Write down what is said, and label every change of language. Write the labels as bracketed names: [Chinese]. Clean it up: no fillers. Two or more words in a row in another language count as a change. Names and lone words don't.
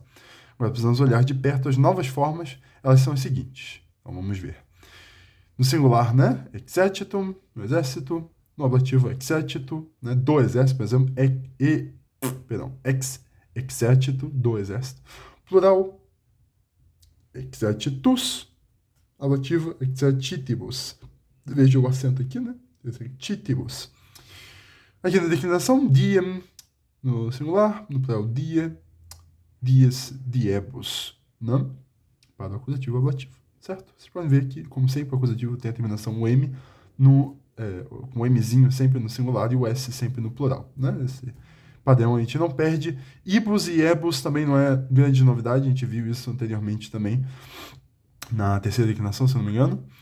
[Portuguese] Agora precisamos olhar de perto as novas formas. Elas são as seguintes. Então, vamos ver. No singular, né? Exercitum, no exército. No ablativo, exercito, né? Do exército, por exemplo, exército, do exército. Plural, exercitus. Ablativo, exercitibus. Veja o acento aqui, né? Exercitibus. Aqui na declinação, diem, no singular, no plural, [Latin] dies, diebus, [Portuguese] né? Para o acusativo ablativo. Certo? Vocês podem ver que, como sempre, o acusativo tem a terminação M no com o Mzinho sempre no singular e o S sempre no plural, né? Esse padrão a gente não perde. Ibus e ebus também não é grande novidade, a gente viu isso anteriormente também na terceira declinação, se eu não me engano.